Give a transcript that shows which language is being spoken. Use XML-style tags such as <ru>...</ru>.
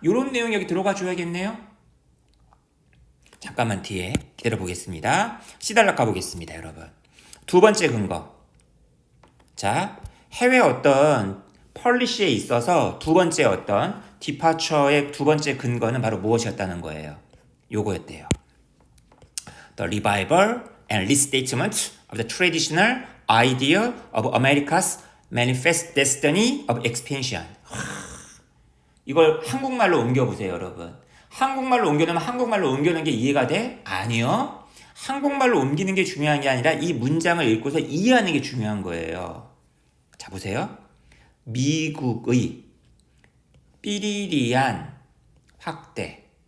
<ko>이런 내용이 여기 들어가 줘야겠네요. 잠깐만 뒤에 기다려 보겠습니다. 시달락 가보겠습니다, 여러분. 두 번째 근거. 자, 해외 어떤 펄리시에 있어서 두 번째 어떤 디파처의 두 번째 근거는 바로 무엇이었다는 거예요. 요거였대요.</ko> <en>The revival and restatement of the traditional idea of America's manifest destiny of expansion.</en> <ko>이걸 한국말로 옮겨보세요, 여러분. 한국말로 옮겨놓으면 한국말로 옮겨놓은 게 이해가 돼? 아니요. 한국말로 옮기는 게 중요한 게 아니라 이 문장을 읽고서 이해하는 게 중요한 거예요. 자, 보세요. 미국의 삐리리한 확대.</ko>